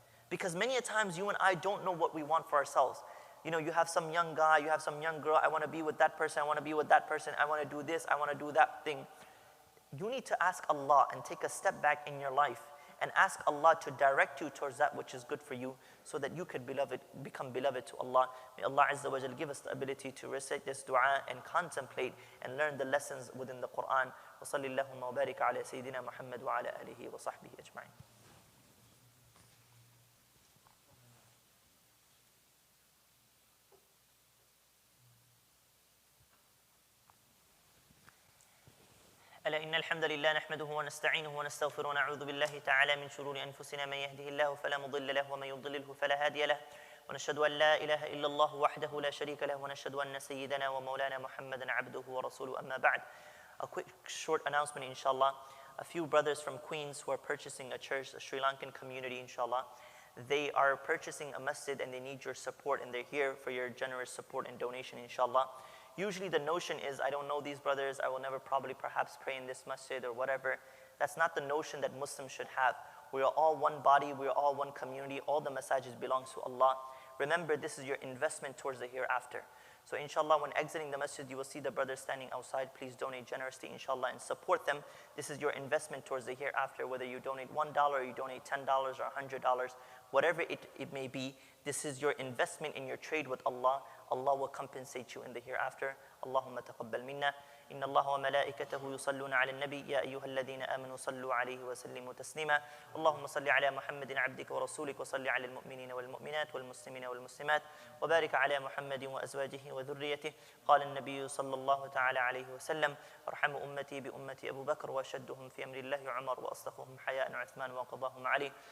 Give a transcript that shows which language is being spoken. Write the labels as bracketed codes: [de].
[en] Because many a times you and I don't know what we want for ourselves. You know, you have some young guy, you have some young girl, I want to be with that person, I want to be with that person, I want to do this, I want to do that thing. You need to ask Allah and take a step back in your life and ask Allah to direct you towards that which is good for you so that you could become beloved to Allah. May Allah Azza wa Jal give us the ability to recite this dua and contemplate and learn the lessons within the Qur'an. [ar] وصلى اللهم وبارك على سيدنا محمد وعلى آله وصحبه أجمعين. ألا إن الحمد لله نحمده ونستعينه ونستغفره ونعوذ بالله تعالى من شرور أنفسنا من يهده الله فلا مضل له ومن يضلله فلا هادي له ونشهد أن لا إله إلا الله وحده لا شريك له ونشهد أن سيدنا ومولانا محمدا عبده ورسوله أما بعد. [en] A quick short announcement, inshallah. A few brothers from Queens who are purchasing a church, a Sri Lankan community, inshallah. They are purchasing a masjid and they need your support, and they're here for your generous support and donation, inshallah. Usually the notion is, I don't know these brothers, I will never probably perhaps pray in this masjid or whatever. That's not the notion that Muslims should have. We are all one body, we are all one community, all the masajid belongs to Allah. Remember, this is your investment towards the hereafter. So inshallah, when exiting the masjid, you will see the brothers standing outside. Please donate generously, inshallah, and support them. This is your investment towards the hereafter, whether you donate $1 or you donate $10 or $100, whatever it may be, this is your investment in your trade with Allah. Allah will compensate you in the hereafter. [ar] Allahumma taqabbal minna. إن الله وملائكته يصلون على النبي يا أيها الذين آمنوا صلوا عليه وسلموا تسليما اللهم صل على محمد عبدك ورسولك وصل على المؤمنين والمؤمنات والمسلمين والمسلمات وبارك على محمد وأزواجه وذريته قال النبي صلى الله تعالى عليه وسلم أرحم أمتي بأمتي أبو بكر وأشدهم في أمر الله عمر وأصدقهم حياء عثمان وقضاهم علي